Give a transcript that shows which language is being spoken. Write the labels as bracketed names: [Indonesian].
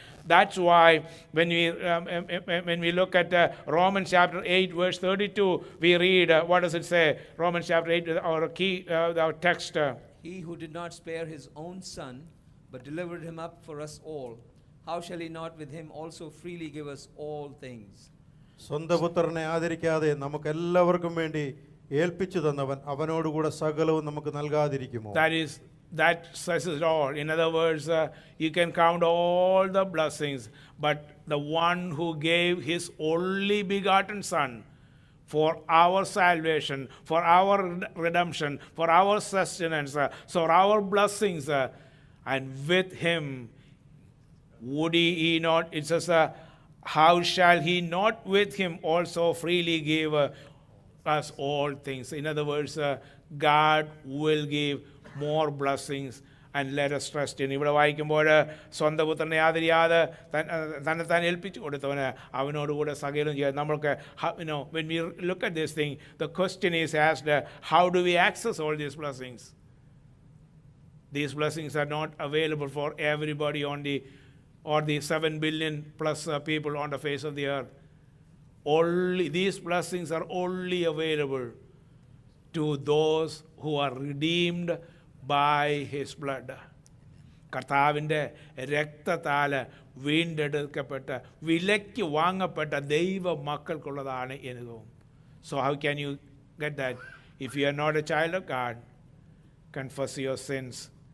[English] That's why when we look at Romans chapter 8 verse 32, we read, what does it say? Romans chapter 8, our key our text. He who did not spare his own son, but delivered him up for us all, how shall he not with him also freely give us all things? [Malayalam] സ്വന്തം പുത്രനെ ആദരിക്കാതെ നമുക്കെല്ലാവർക്കും വേണ്ടി ഏൽപ്പിച്ചു തന്നവൻ അവനോടുകൂടെ സകലവും നമുക്ക് നൽകാതിരിക്കുമോ? [English] That is that says it all. In other words, you can count all the blessings, but the one who gave his only begotten Son for our salvation, for our redemption, for our sustenance, for our blessings, and with him would he not, it says, how shall he not with him also freely give us all things? In other words, God will give more blessings and let us trust in. [Malayalam] ഇവിടെ വായിക്കുമ്പോൾ സ്വന്തം പുത്രനെ ആദരിയാതെ തന്നെത്താൻ ഏൽപ്പിച്ചു കൊടുത്തവന് അവനോടുകൂടെ സകലം ചെയ്യാം. നമ്മൾക്ക് [English] when we look at this thing, the question is asked, how do we access all these blessings? These blessings are not available for everybody on the 7 billion plus people on the face of the earth. Only these blessings are only available to those who are redeemed by his blood. [Malayalam] കർത്താവിൻ്റെ രക്തത്താൽ വീണ്ടെടുക്കപ്പെട്ട വിലയ്ക്ക് വാങ്ങപ്പെട്ട ദൈവ മക്കൾക്കുള്ളതാണ് അനുഭവം. [English] So how can you get that? If you are not a child of God, confess your sins.